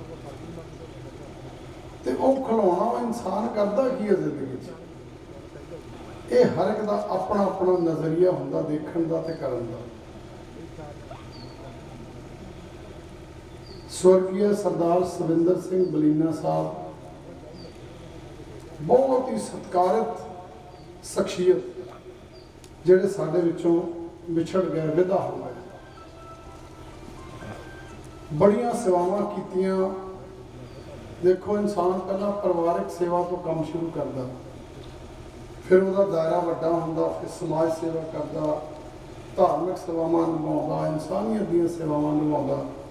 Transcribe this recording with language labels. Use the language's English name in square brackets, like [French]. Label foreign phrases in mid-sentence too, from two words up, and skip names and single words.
[Punjabi] ਤੇ ਉਹ ਖਿਡੌਣਾ ਇਨਸਾਨ ਕਰਦਾ ਕੀ ਹੈ ਜ਼ਿੰਦਗੀ 'ਚ? ਇਹ ਹਰ ਇੱਕ ਦਾ ਆਪਣਾ ਆਪਣਾ ਨਜ਼ਰੀਆ ਹੁੰਦਾ ਦੇਖਣ ਦਾ ਤੇ ਕਰਨ ਦਾ। ਸਵਰਗੀ ਸਰਦਾਰ ਸੁਰਿੰਦਰ ਸਿੰਘ ਬਲੀਨਾ ਸਾਹਿਬ ਬਹੁਤ ਹੀ ਸਤਿਕਾਰਿਤ ਸ਼ਖ਼ਸੀਅਤ ਜਿਹੜੇ ਸਾਡੇ ਵਿੱਚੋਂ ਵਿਛੜ ਗਏ, ਵਿਦਾ ਹੋ ਗਏ। ਬੜੀਆਂ ਸੇਵਾਵਾਂ ਕੀਤੀਆਂ। ਦੇਖੋ, ਇਨਸਾਨ ਪਹਿਲਾਂ ਪਰਿਵਾਰਕ ਸੇਵਾ ਤੋਂ ਕੰਮ ਸ਼ੁਰੂ ਕਰਦਾ, ਫਿਰ ਉਹਦਾ ਦਾਇਰਾ ਵੱਡਾ ਹੁੰਦਾ, ਫਿਰ ਸਮਾਜ ਸੇਵਾ ਕਰਦਾ, ਧਾਰਮਿਕ ਸੇਵਾਵਾਂ ਨਿਭਾਉਂਦਾ, ਇਨਸਾਨੀਅਤ ਦੀਆਂ ਸੇਵਾਵਾਂ ਨਿਭਾਉਂਦਾ।